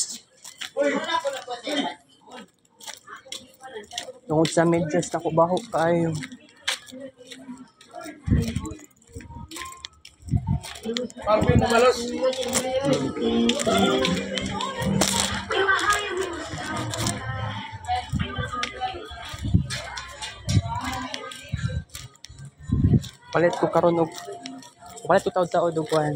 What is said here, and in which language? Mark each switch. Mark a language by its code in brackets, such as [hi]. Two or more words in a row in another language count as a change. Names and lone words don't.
[tl] Tungkol sa medyas, [ceb] ako baho kayo. Parang mo malos. Palit ko karon og palit ko taod-taod og kuan.